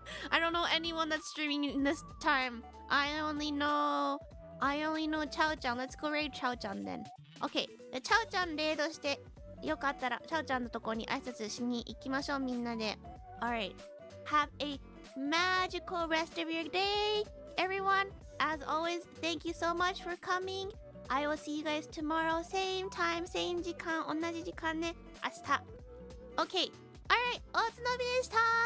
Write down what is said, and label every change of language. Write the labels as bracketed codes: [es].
[en] I don't know anyone that's streaming in this time. I only know チャオちゃん。Let's go raid チャオちゃん then. Okay. [ja] チャオちゃんレイドして、よかったらチャオちゃんのとこに挨拶しに行きましょう、みんなで。 [en] Alright. Have a magical rest of your day, everyone. As always, thank you so much for coming. I will see you guys tomorrow. Same time, same [ja] 時間。同じ時間ね。明日。 [en] Okay. Alright. [ja] おつのびでした。